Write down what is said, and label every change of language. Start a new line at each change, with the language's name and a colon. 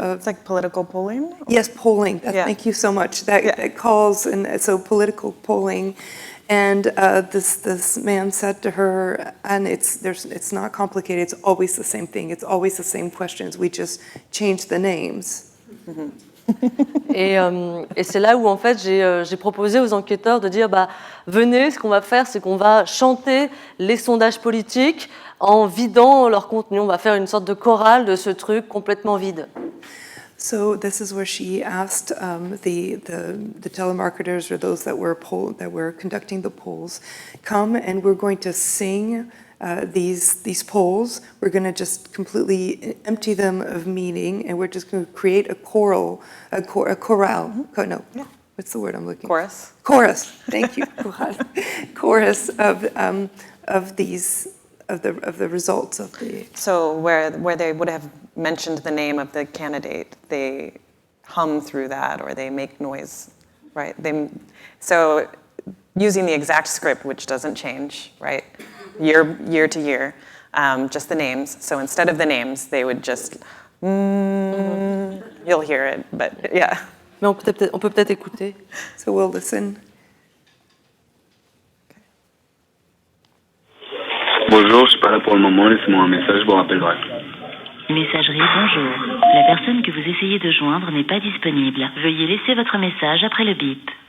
English: It's like political polling? Yes, polling. Yeah. Thank you so much. That calls, and so political polling. And this man said to her, and it's not complicated, it's always the same thing, it's always the same questions, we just change the names.
French: Et c'est là où en fait j'ai proposé aux enquêteurs de dire venez, ce qu'on va faire, c'est qu'on va chanter les sondages politiques en vidant leur contenu. On va faire une sorte de chorale de ce truc complètement vide.
English: So this is where she asked the telemarketers, or those that were conducting the polls, come and we're going to sing these polls. We're going to just completely empty them of meaning, and we're just going to create a chorale. No, Yeah. what's the word I'm looking? Chorus. Chorus. Thank you. Chorus of the results of the. So where they would have mentioned the name of the candidate, they hum through that or they make noise, right? So using the exact script, which doesn't change, right? Year to year, just the names. So instead of the names, they would just, you'll hear it, but yeah.
French: Mais on peut peut-être écouter.
English: So we'll listen.
French: Bonjour, je suis pas là pour le moment, laissez-moi un message, je vous rappellerai. Messagerie, bonjour. La personne que vous essayez de joindre n'est pas disponible. Veuillez laisser votre message après le bip.